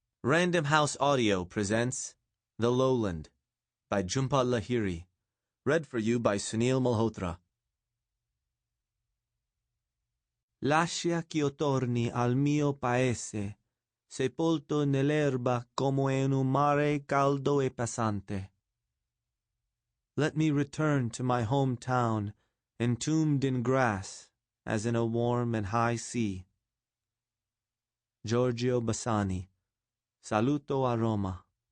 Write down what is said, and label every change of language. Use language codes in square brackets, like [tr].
[en] Random House Audio presents The Lowland by Jhumpa Lahiri, read for you by Sunil Malhotra. [it] Lascia ch'io torni al mio paese, sepolto nell'erba come in un mare caldo e passante. [en] Let me return to my hometown, entombed in grass, as in a warm and high sea. [it] Giorgio Bassani. Saluto a Roma.